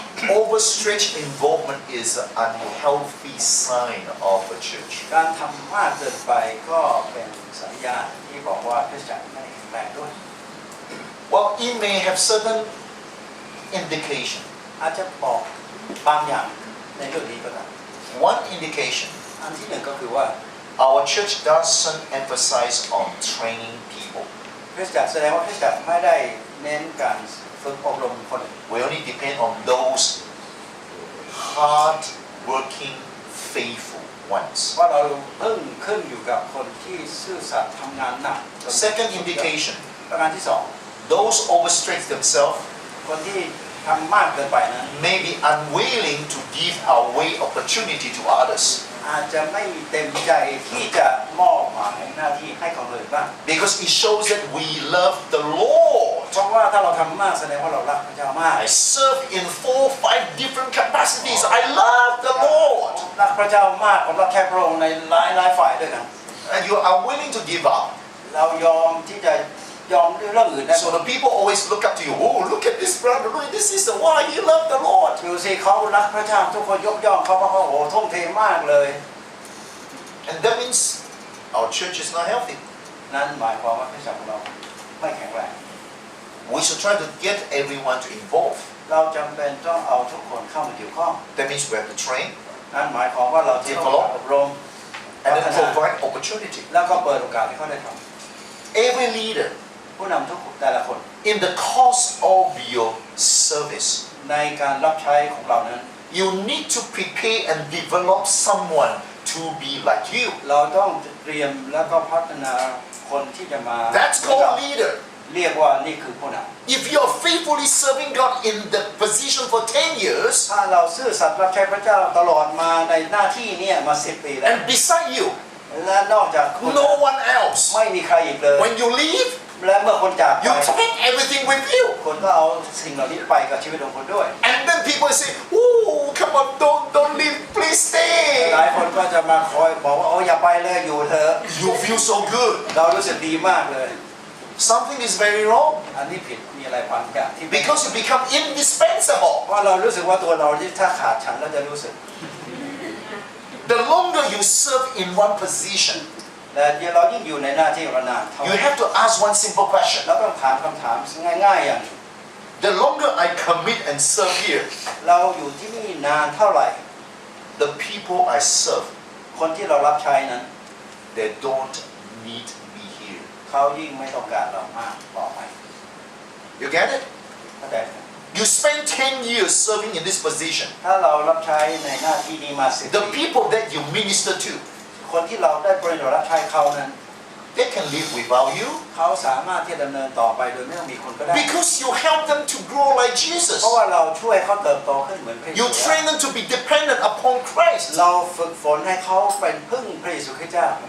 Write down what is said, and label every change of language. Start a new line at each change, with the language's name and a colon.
English: Overstretched involvement is an unhealthy sign of a church.
Thai: การทำมากเกินไปก็เป็นสัญญาณที่บอกว่าคริสตจักรไม่แข็งแรงด้วย
English: Well, it may have certain indication.
Thai: อาจจะบอกบางอย่างในเรื่องนี้ก็ได้
English: One indication,
Thai: อันที่หนึ่งก็คือว่า
English: our church doesn't emphasize on training people.
Thai: คริสตจักรแสดงว่าคริสตจักรไม่ได้เน้นการฝึกอบรมคน
English: We only depend on those hard-working, faithful ones.
Thai: ว่าเราเพิ่งขึ้นอยู่กับคนที่ซื่อสัตย์ทำงานหนัก
English: Second indication,
Thai: ประการที่สอง
English: those overstretch themselves
Thai: คนที่ทำมากเกินไปนั้น
English: may be unwilling to give away opportunity to others.
Thai: อาจจะไม่เต็มใจที่จะมอบหมายหน้าที่ให้คนอื่นบ้าง
English: Because it shows that we love the Lord.
Thai: เพราะว่าถ้าเราทำมากแสดงว่าเรารักพระเจ้ามาก
English: I serve in 4-5 different capacities. I love the Lord.
Thai: รักพระเจ้ามากผมรักแค่พระองค์ในหลายฝ่ายด้วยกัน
English: And you are willing to give up.
Thai: เรายอมที่จะยอมเรื่องอื่นได้
English: So the people always look up to you. Oh, look at this brother. Look at this sister. Why he love the Lord?
Thai: ดูสิเขารักพระเจ้าทุกคนยกย่องเขาเพราะเขาโอ้ทุ่มเทมากเลย
English: And that means our church is not healthy.
Thai: นั่นหมายความว่าคริสตจักรของเราไม่แข็งแรง
English: We should try to get everyone to involve.
Thai: เราจำเป็นต้องเอาทุกคนเข้ามาเกี่ยวข้อง
English: That means we have to train
Thai: นั่นหมายความว่าเราจะต้องอบรม
English: and then provide opportunity.
Thai: แล้วก็เปิดโอกาสให้เขาได้ท
English: Every leader
Thai: ำผู้นำทุกแต่ละคน
English: in the course of your service,
Thai: ในการรับใช้ของเรานั้น
English: you need to prepare and develop someone to be like you.
Thai: เราต้องเตรียมแล้วก็พัฒนาคนที่จะมา
English: That's called leader.
Thai: เรียกว่านี่คือผู้น
English: If you're faithfully serving God in the position for 10 years,
Thai: ำถ้าเราซื่อสัตย์รับใช้พระเจ้าตลอดมาในหน้าที่เนี่ยมา10 ปีแล้ว
English: and beside you,
Thai: และนอกจากคุณ
English: no one else.
Thai: ไม่มีใครอีกเลย
English: When you leave,
Thai: และเมื่อคนจากไป
English: you take everything with you.
Thai: คนก็เอาสิ่งเหล่านี้ไปกับชีวิตของคนด้วย
English: And then people say, "Oh, come on, don't leave, please
Thai: หลาย
English: stay."
Thai: คนก็จะมาคอยบอกว่าโอ้อย่าไปเลยอยู่เถอะ
English: You feel so good.
Thai: เรารู้สึกดีมากเลย
English: Something is very wrong
Thai: อันนี้ผิดมีอะไรบางอย่างที่
English: because you become indispensable.
Thai: เพราะเรารู้สึกว่าตัวเราที่ถ้าขาดฉันเราจะรู้สึก
English: The longer you serve in one position,
Thai: แต่เรายิ่งอยู่ในหน้าที่เรานานเท่า
English: you have to ask one simple question.
Thai: เราต้องถามคำถามง่ายๆอย่าง
English: The longer I commit and serve here,
Thai: เราอยู่ที่นี่นานเท่าไหร่
English: the people I serve,
Thai: คนที่เรารับใช้นั้น
English: they don't need me here.
Thai: เขายิ่งไม่ต้องการเรามากต่อไป
English: You get it?
Thai: เข้าใจไหม
English: You spend 10 years serving in this position.
Thai: ถ้าเรารับใช้ในหน้าที่นี้มา10
English: The
Thai: ปี
English: people that you minister to,
Thai: คนที่เราได้บริจาครับใช้เขานั้น
English: they can live without you
Thai: เขาสามารถที่จะดำเนินต่อไปโดยไม่ต้องมีคนก็ได้
English: because you help them to grow like
Thai: เพ
English: Jesus.
Thai: ราะว่าเราช่วยเขาเติบโตขึ้นเหมือนพระเย
English: You
Thai: ซู
English: train them to be dependent upon Christ.
Thai: เราฝึกฝนให้เขาเป็นพึ่งพระเยซูคริสต์เจ้า